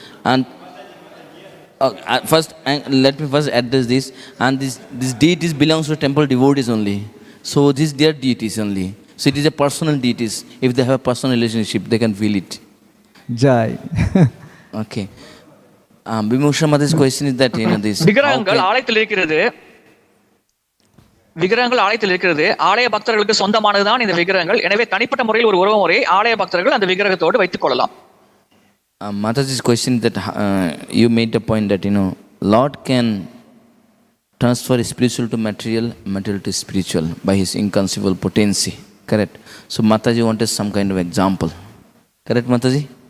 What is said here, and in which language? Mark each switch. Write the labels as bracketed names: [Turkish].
[English] And let me first address this. And this deities belongs to temple devotees only. So these they are deities only. So it is a personal deities. If they have a personal relationship, they can feel it. Jai. Okay. Vimusha Mata's question is that, this. [Tamil] விக்கிரகங்கள் ஆலயத்தில் இருக்கிறது. விக்கிரகங்கள் ஆலயத்தில் இருக்கிறது. ஆலய பக்தர்களுக்கு சொந்தமானதுதான் இந்த விக்கிரகங்கள். எனவே தனிப்பட்ட முறையில் ஒரு உறவு முறையை ஆலய பக்தர்கள் அந்த விக்கிரகத்தோடு வைத்துக் கொள்ளலாம். [English] Mataji's question that you made a point that Lord can transfer spiritual to material, material to spiritual by his inconceivable potency. Correct. So Mataji wanted some kind of example. Correct, Mataji?